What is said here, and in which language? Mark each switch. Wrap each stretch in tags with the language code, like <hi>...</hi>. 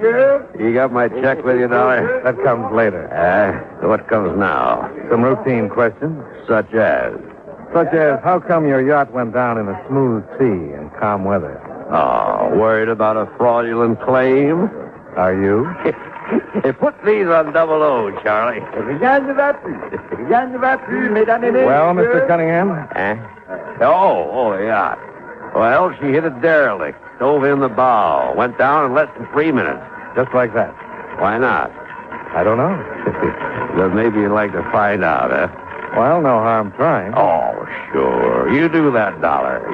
<en>You got my check with you, Dollar? That comes later. So what comes now? Some routine questions. Such as? Such as, how come your yacht went down in a smooth sea and calm weather? Oh, worried about a fraudulent claim? Are you? Hey, put these on double O, Charlie.</en> <fr>Rien ne va plus, mesdames et messieurs.</fr> <en>Well, Mr. Cunningham? Oh, yeah. Well, she hit a derelict, stove in the bow, went down in less than 3 minutes. Just like that? Why not? I don't know. Then maybe you'd like to find out, huh? Well, no harm trying. Oh, sure. You do that, Dollar.</en>